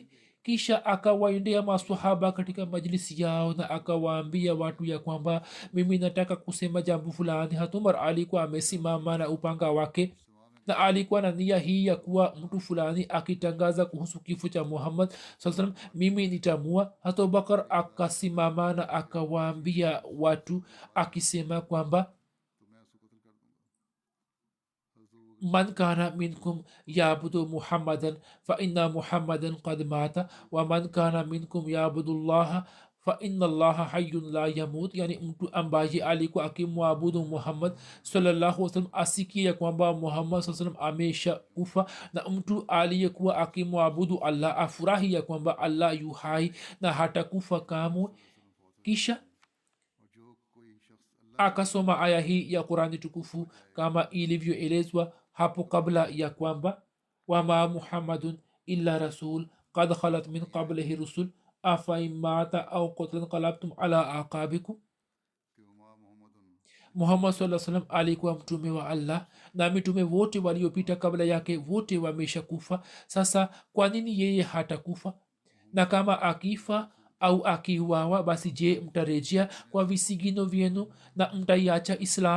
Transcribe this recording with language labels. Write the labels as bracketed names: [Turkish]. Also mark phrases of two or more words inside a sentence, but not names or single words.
[Swahili] kisha akawaendea masahaba katika majlisi yao na akawaambia watu ya kwamba mimi nataka kusema jambo fulani. hatumar alikuwa amesimama na upanga wake na alikuwa na nia hii ya kuwa mtu fulani akitangaza kuhusu kifo cha muhammad saa mimi nitamua. hata abubakar akasimama na akawaambia watu akisema kwamba [Arabic] من كان منكم يعبد محمدا فإن محمدا قد مات ومن كان منكم يعبد الله فإن الله حي لا يموت. [Swahili] yani mtu ambaye alikuwa akimwabudu muhammad [Arabic] صلى الله عليه وسلم [Swahili] asikia kwamba muhammad [Arabic] صلى الله عليه وسلم [Swahili] amesha kufa, na mtu aliyekuwa akimwabudu allah afurahi ya kwamba allah yu hai na hatakufa kamwe. kisha akasoma aya hii ya qurani tukufu kama ilivyoelezwa hapo kabla ya kwamba [Arabic] وما محمد إلا رسول قد خلت من قبله الرسل أفإن مات أو قتل انقلبتم على أعقابكم. [Swahili] muhammad saa salam alikuwa mtume wa allah na mitume wote waliopita kabla yake wote wamesha kufa. sasa kwa nini yeye hatakufa? na kama akifa au akiuawa, basi je mtarejea kwa visigino vyenu na mtaiacha islam?